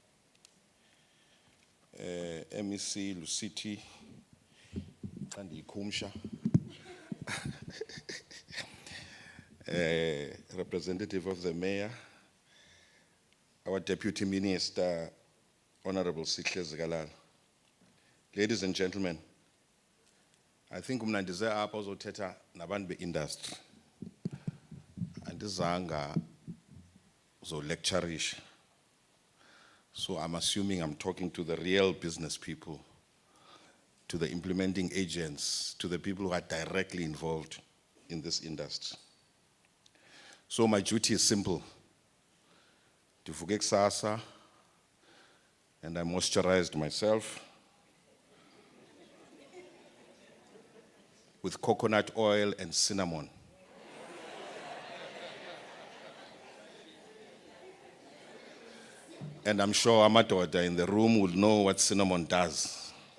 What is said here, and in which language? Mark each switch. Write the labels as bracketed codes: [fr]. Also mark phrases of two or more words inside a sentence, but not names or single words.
[en] MEC, Lusiti, and Kumsha, representative of the Mayor, our Deputy Minister, Honorable Sihle Zikalala. Ladies and gentlemen, I think [xh] umnandize apha uzothetha nabantu be-industry. Andizanga uzolectureish. [en] So I'm assuming I'm talking to the real business people, to the implementing agents, to the people who are directly involved in this industry. So my duty is simple. [xh] Ndivuke kusasa, [en] and I moisturized myself with coconut oil and cinnamon. And I'm sure Amadoda in the room will know what cinnamon does.